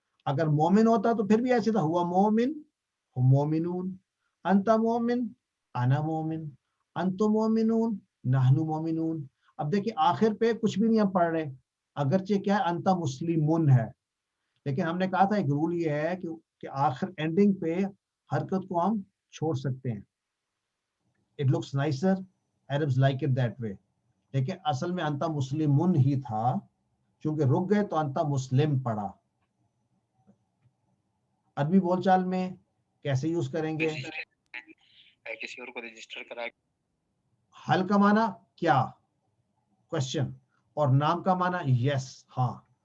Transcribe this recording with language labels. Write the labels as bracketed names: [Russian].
[Urdu] اگر مومن ہوتا تو پھر بھی ایسے تھا, ہوا مومن ہم مومنون, انت مومن انا مومن, انتم مومنون نحن مومنون. اب دیکھیں آخر پہ کچھ بھی نہیں ہم پڑھ رہے, اگرچہ کیا ہے انت مسلمون ہے, لیکن ہم نے کہا تھا ایک رول یہ ہے کہ آخر اینڈنگ پہ حرکت کو ہم چھوڑ سکتے ہیں. [English] It looks nicer, Arabs like it that way. [Urdu] لیکن اصل میں انت مسلمون ہی تھا, چونکہ رک گئے تو انت مسلم پڑھا. عربی بول چال میں کیسے یوز کریں گے؟ کسی اور کو رجسٹر کرا. حل کا معنی کیا, کوشچن, اور نام کا معنی یس, ہاں.